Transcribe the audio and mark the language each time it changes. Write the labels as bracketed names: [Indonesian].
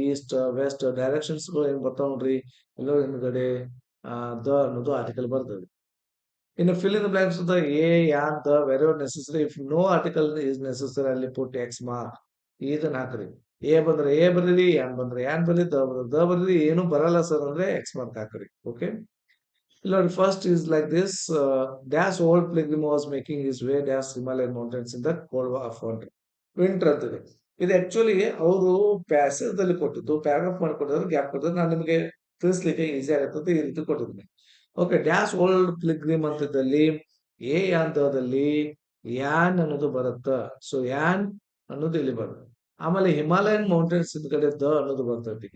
[Kannada] East West directions ಏನ್ ಬರ್ತಾವ ನೋಡ್ರಿ, ಎಲ್ಲೋ ಹಿಂದ್ಗಡೆ ದ ಅನ್ನೋದು ಆರ್ಟಿಕಲ್ ಬರ್ತದೆ. [English] ಇನ್ನು fill in the blanks the a an the very necessary, if no article is necessary ಅಲ್ಲಿ put X mark, [Kannada] ಇದನ್ನ ಹಾಕ್ರಿ. ಎ ಬಂದ್ರೆ ಎ ಬರೀರಿ, ಯಾನ್ ಬಂದ್ರೆ ಯಾನ್ ಬರೀರಿ, ದ ಬಂದ್ರೆ ದ ಬರೀರಿ, ಏನು ಬರಲ್ಲ ಸರ್ ಅಂದ್ರೆ ಎಕ್ಸ್ ಮಾರ್ಕ್ ಹಾಕ್ರಿ. [English] Okay, Lord, first is like this. Dash old pilgrim was making his way dash Himalayan mountains in the cold of winter [Kannada] ಅಂತದೆ. ಇದು ಆಕ್ಚುಲಿ ಅವರು ಪ್ಯಾಸೇಜ್ ದಲ್ಲಿ ಕೊಟ್ಟಿದ್ದು, ಪ್ಯಾರಾಗ್ರಾಫ್ ಮಾಡಿಕೊಟ್ಟಿದ್ರು, ಗ್ಯಾಪ್ ಕೊಟ್ಟಿದ್ರು. ನಾನು ನಿಮಗೆ ತಿಳಿಸ್ಲಿಕ್ಕೆ ಈಸಿ ಆಗುತ್ತೆ ಈ ರೀತಿ ಕೊಟ್ಟಿದ್ದೀನಿ. Okay, dash old pilgrim ಅಂತದಲ್ಲಿ A ಅಂತದಲ್ಲಿ ಯಾನ್ ಅನ್ನೋದು ಬರುತ್ತ. ಸೊ ಯಾನ್ ಅನ್ನೋದು ಇಲ್ಲಿ ಬರುತ್ತೆ. ಆಮೇಲೆ ಹಿಮಾಲಯನ್ ಮೌಂಟೇನ್ಸ್ ಇದ್ ಕಡೆ ದ ಅನ್ನೋದು ಬರ್ತೈತಿ.